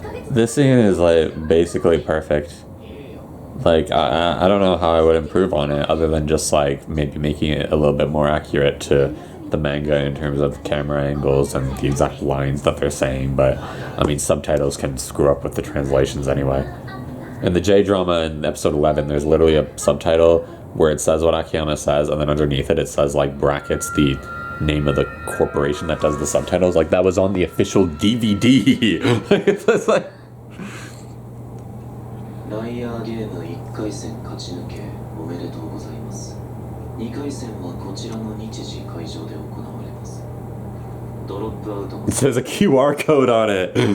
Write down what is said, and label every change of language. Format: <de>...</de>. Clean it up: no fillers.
<en>This scene is like basically perfect. Like I don't know how I would improve on it other than just like maybe making it a little bit more accurate to the manga in terms of camera angles and the exact lines that they're saying, but I mean subtitles can screw up with the translations anyway. In the J-drama in episode 11 there's literally a subtitle where it says what Akiyama says and then underneath it says like brackets the name of the corporation that does the subtitles. Like that was on the official DVD. It's like</en> <ja>ライアーゲーム1回戦勝ち抜けおめでとうございます。 2回戦はこちらの日時会場で行われます。ドロップアウトも</ja> <en>It says a QR code on it.</en>